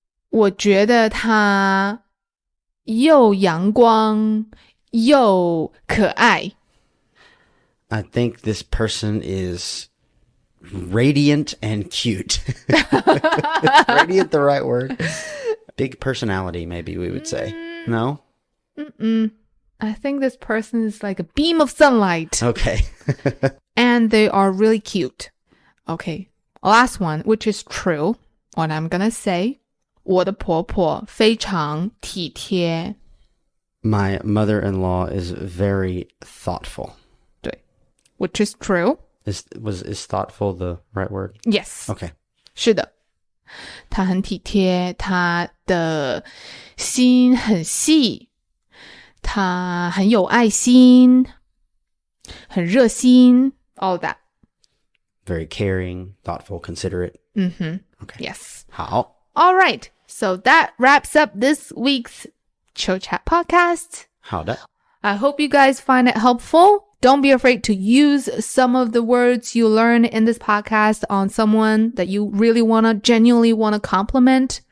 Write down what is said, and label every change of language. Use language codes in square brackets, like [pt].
[zh] 我觉得他又阳光又可爱。 [en] I think this person is radiant and cute. Radiant the right word? Big personality, maybe we would say. No? I think this person is like a beam of sunlight. Okay. And they are really cute. Okay, Last one, which is true. What I'm gonna say. [zh] 我的婆婆非常体贴。 [en] My mother-in-law is very thoughtful. 对 which is true. Is thoughtful the right word? Yes. Okay. [zh] 是的。她很体贴，她的心很细，她很有爱心，很热心 [en] all that. Very caring, thoughtful, considerate. Okay. Yes. [zh] 好。 [en] All right. So that wraps up this week's Chill Chat podcast. [zh] 好的。 [en] I hope you guys find it helpful. Don't be afraid to use some of the words you learn in this podcast on someone that you really genuinely want to compliment.